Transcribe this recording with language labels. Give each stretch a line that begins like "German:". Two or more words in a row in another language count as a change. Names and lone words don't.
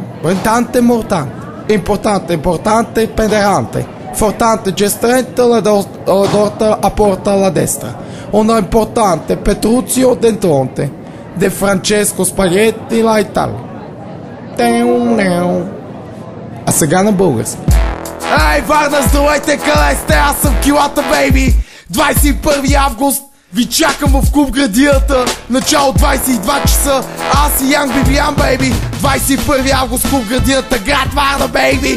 Bulgarian: Rentante e mortante, importante, importante, penderante, fortante, gestrente, la dorta a porta alla destra. Una importante, Petruzio Dentronte, De Francesco Spaghetti, la Italia. А сега на български. Ей, Варна, здравейте, къде сте? Аз съм Килата, бейби! 21 август ви чакам в клуб Градината. Начало 22 часа. Аз и Янг Бибиян, бейби. 21 август клуб Градината, град Варна, бейби.